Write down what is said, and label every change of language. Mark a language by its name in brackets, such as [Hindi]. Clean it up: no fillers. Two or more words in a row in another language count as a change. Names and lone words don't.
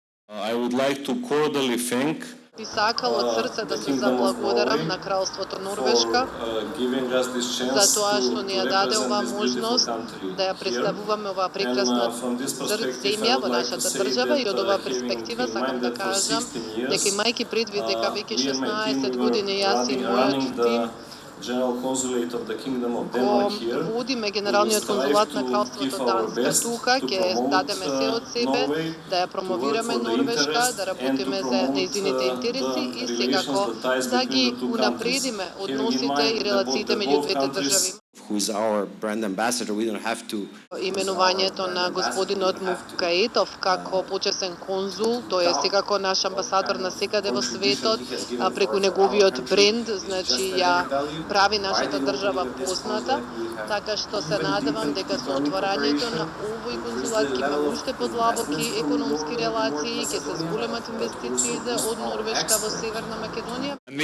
[English] I would like to cordially thank [Macedonian] Би сакал од срце да се заблагодарам на Кралството Норвешка за тоа што ни ја даде оваа можност да ја представуваме оваа прекрасна земја во нашата држава, и од оваа перспектива сакам да кажам дека имајќи предвид дека веќе 16 години јас и мојот тим водиме Генералниот конзулат на Кралството Данска тука, ќе дадеме се од себе да ја промовираме Норвешка, да работиме за нејзините интереси и секако да ги унапредиме односите и релациите меѓу двете држави. [English] Who is our brand ambassador, we don't have to. [Macedonian] Именувањето на господинот Мукаетов како почесен конзул, тој е секако наш амбасадор на секаде во светот, преку неговиот бренд, значи ја прави нашата држава позната, така што се надевам дека со отворањето на овој конзулат ќе имаме уште подлабоки економски релации, ќе се зголемат инвестициите од Норвешка во Северна Македонија.